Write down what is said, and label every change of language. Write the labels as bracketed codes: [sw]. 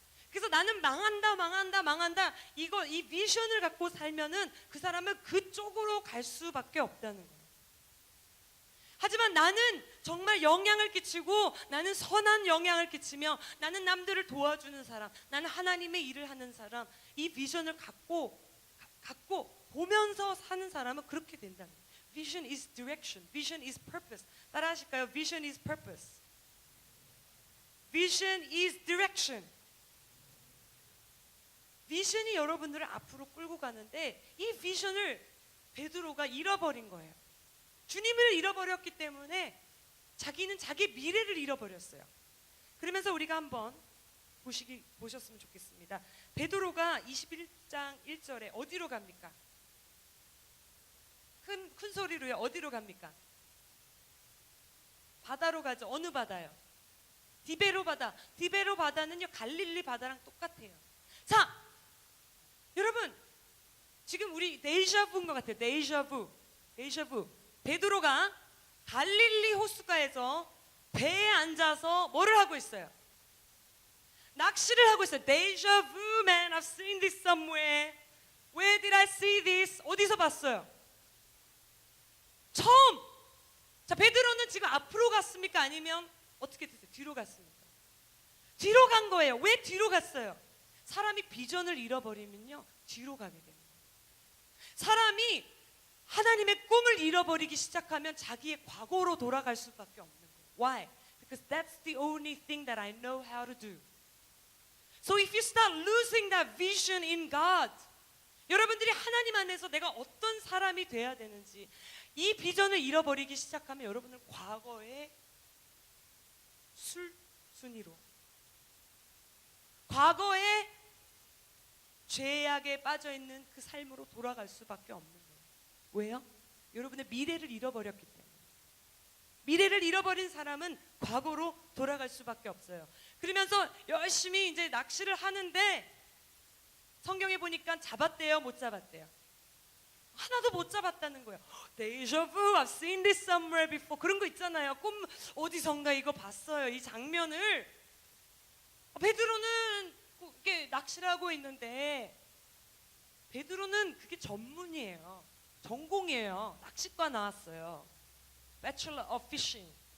[ko] 그래서 나는 망한다 이 비전을 갖고 살면은 그 사람은 그쪽으로 갈 수밖에 없다는 거예요. 하지만 나는 정말 영향을 끼치고 나는 선한 영향을 끼치며 나는 남들을 도와주는 사람, 나는 하나님의 일을 하는 사람, 이 비전을 갖고 보면서 사는 사람은 그렇게 된다는 거예요. [en] Vision is direction, vision is purpose. [ko] 따라 하실까요? [en] Vision is purpose. Vision is direction. [ko] 비전이 여러분들을 앞으로 끌고 가는데 이 비전을 베드로가 잃어버린 거예요. 주님을 잃어버렸기 때문에 자기는 자기 미래를 잃어버렸어요. 그러면서 우리가 한번 보셨으면 좋겠습니다. 베드로가 21장 1절에 어디로 갑니까? 큰 소리로요. 어디로 갑니까? 바다로 가죠. 어느 바다요? 디베로 바다. 디베로 바다는요 갈릴리 바다랑 똑같아요. 자, 여러분 지금 우리 데이샤부인 것 같아요. 데이샤부. 베드로가 갈릴리 호숫가에서 배에 앉아서 뭐를 하고 있어요? 낚시를 하고 있어요. [en] 데이샤부, man, I've seen this somewhere. Where did I see this? [ko] 어디서 봤어요? 처음. 자, 베드로는 지금 앞으로 갔습니까? 아니면 어떻게 됐어요? 뒤로 갔습니까? 뒤로 간 거예요. 왜 뒤로 갔어요? 사람이 비전을 잃어버리면요 뒤로 가게 됩니다. 사람이 하나님의 꿈을 잃어버리기 시작하면 자기의 과거로 돌아갈 수밖에 없는 거예요. [en] Why? Because that's the only thing that I know how to do. So if you start losing that vision in God, [ko] 여러분들이 하나님 안에서 내가 어떤 사람이 돼야 되는지 이 비전을 잃어버리기 시작하면 여러분은 과거의 순위로, 과거의 죄악에 빠져 있는 그 삶으로 돌아갈 수밖에 없는 거예요. 왜요? 여러분의 미래를 잃어버렸기 때문에. 미래를 잃어버린 사람은 과거로 돌아갈 수밖에 없어요. 그러면서 열심히 이제 낚시를 하는데 성경에 보니까 잡았대요, 못 잡았대요? 하나도 못 잡았다는 거예요. [en] Deja vu, I've seen this somewhere before. [ko] 그런 거 있잖아요. 꿈 어디선가 이거 봤어요. 이 장면을. 베드로는 이렇게 낚시를 하고 있는데 베드로는 그게 전문이에요. 전공이에요. 낚시과 나왔어요. [en] Bachelor of Fishing.